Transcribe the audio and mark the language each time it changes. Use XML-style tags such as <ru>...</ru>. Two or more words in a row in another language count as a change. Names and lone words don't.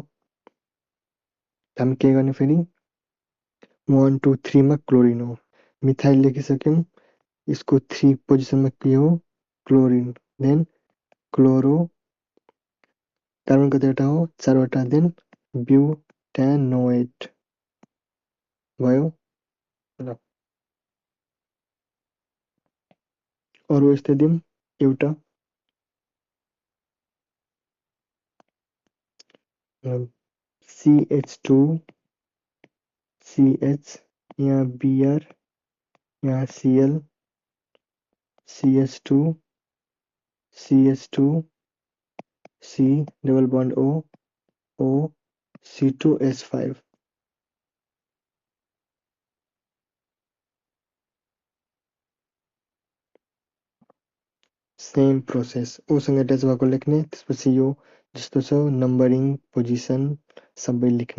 <ne>हामी के गर्ने फेरि 1 2 3 मा क्लोरिन हो, मिथाइल लेखिसक्यौँ, यसको 3 पोजिसनमा के हो क्लोरिन, देन क्लोरो, कार्बन कतिवटा हो 4वटा, देन ब्युटानोएट भयो। ल अरू यस्तै दिउँ एउटा CH2 CH, यहाँ Br, यहाँ Cl CH2 CH2 C</ne> <en>double bond</en> <ne>O O C2H5</ne> <en>same process,</en> <ne>ओसँग एट्याच भएको लेख्ने, त्यसपछि यो जस्तो छ</ne> <en>numbering position</en> <ne>सबै लेख्ने।</ne>